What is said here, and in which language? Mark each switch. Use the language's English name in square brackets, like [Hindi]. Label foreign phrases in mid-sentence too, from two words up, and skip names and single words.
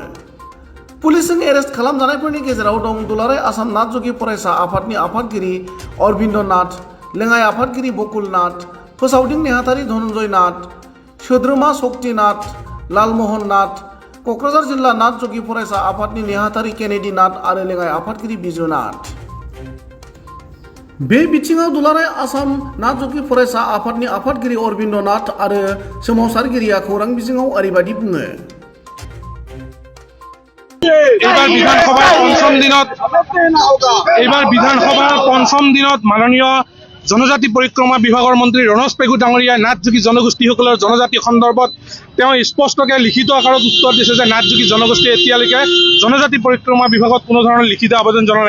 [Bodo] पुलिसजों एरेस्ट खालामजानायफोरनि गेजेराव दं दुलाराय आसाम नाथजोगि फरायसा आफादनि आफादगिरि अरबिन्द नाथ, लेङाइ आफादगिरि बकुल नाथ, फोसावदिं नेहाथारि धनन्जय नाथ, सोद्रोमा शक्ति नाथ, लालमहन नाथ, क'क्राझार जिल्ला नाथजोगि फरायसा आफादनि नेहाथारि केनेडि नाथ आरो लेङाइ आफादगिरि बिजु नाथ। बे बिथिङाव दुलाराय आसाम नाथजोगि फरायसा आफादनि आफादगिरि अरबिन्द नाथ आरो सोमावसारगिरिया खौरां बिजोङाव ओरैबायदि बुङो। [Assamese] এইবাৰ বিধানসভাৰ পঞ্চম দিনত মাননীয় জনজাতি পৰিক্ৰমা বিভাগৰ মন্ত্ৰী ৰনজ পেগু ডাঙৰীয়াই নাথযোগী জনগোষ্ঠীসকলৰ জনজাতি সন্দৰ্ভত তেওঁ স্পষ্টকৈ লিখিত আকাৰত উত্তৰ দিছে যে নাথযোগী জনগোষ্ঠীয়ে এতিয়ালৈকে জনজাতি পৰিক্ৰমা বিভাগত কোনো ধৰণৰ লিখিত আবেদন জনোৱা নাই।